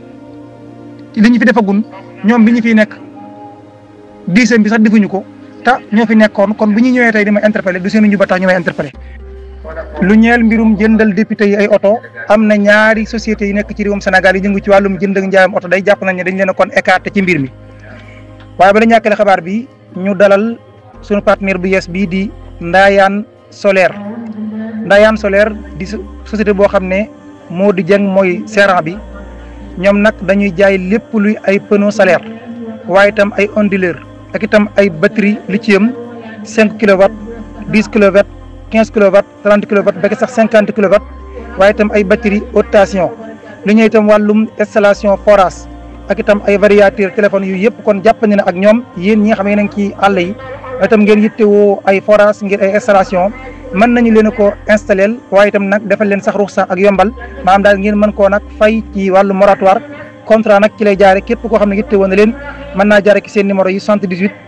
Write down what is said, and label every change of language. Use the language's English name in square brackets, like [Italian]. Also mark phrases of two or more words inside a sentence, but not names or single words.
[Wolof] li ñu fi defagun ñoom bi ñu fiy nekk 10e bi sax defuñu ko te ñoo fi nekkoon kon bu ñu ñëwee tey di ma interpellé du seenu juba tax ñu may interpellé lu ñeel mbirum jëndal député yi ay oto am na ñaari sociétés yi nekk ci réewum Sénégal yi jëngu ci wàllum jënd ak njaayam oto day jàpp nañ ne dañ leen a kon écarté ci mbir mi waaye bala ñàkkale xabaar bi ñu dalal suñu partenaire bu yees bii di Ndayane Solaire di société boo xam ne moo di jëng mooy gérant bi ñoom nag dañuy jaay lépp luy ay [French] pneu solaire [Wolof] waaye itam ay onduleur ak itam ay [French] batterie lithium [Wolof] 5 kilowatts 10 kilowatts 15 kilowatts 30 kilowatts ba sax 50 kilowatts waaye itam ay [French] batterie haute tension [Wolof] lu ñuy itam wàllum [French] installation forage [Wolof] ak itam ay variateur téléphone yu yëpp kon jàppandi na ak ñoom yéen ñi nga xam ne yéen a ngi ci àll yi itam ngeen yittewoo ay forage ngir ay installation mën nañu leen ko installeel waaye itam nag defal leen sax ruxsa ak yombal maanaam daal ngeen mën koo nag fay ci wàllu moratoire contrat nag ci lay jaare képp koo xam ne yittewoo na leen mën naa jaare ci seen numéro yi 78